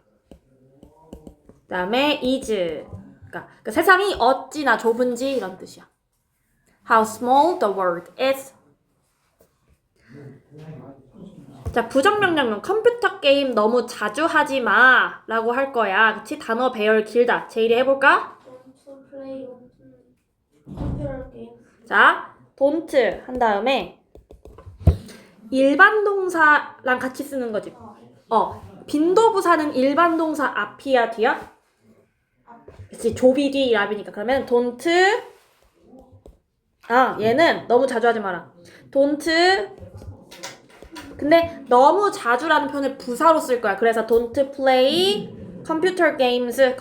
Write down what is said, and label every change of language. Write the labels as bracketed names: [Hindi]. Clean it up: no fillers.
[Korean] 그 다음에 is. 그러니까 그 세상이 어찌나 좁은지 이런 뜻이야. [English] How small the world is. [Korean] 자, 부정명령문 컴퓨터 게임 너무 자주 하지 마 라고 할 거야. 그치? 단어 배열 길다. 제일이 해볼까? [English] don't play computer games. [Korean] 자, don't 한 다음에 일반 동사랑 같이 쓰는 거지. 빈도부사는 일반 동사 앞이야 뒤야? 그치, 조비디 랍이니까. 그러면 don't. 얘는 너무 자주 하지 마라. [English] don't. [Korean] 근데 너무 자주라는 표현을 부사로 쓸 거야. 그래서 [English] don't play computer games.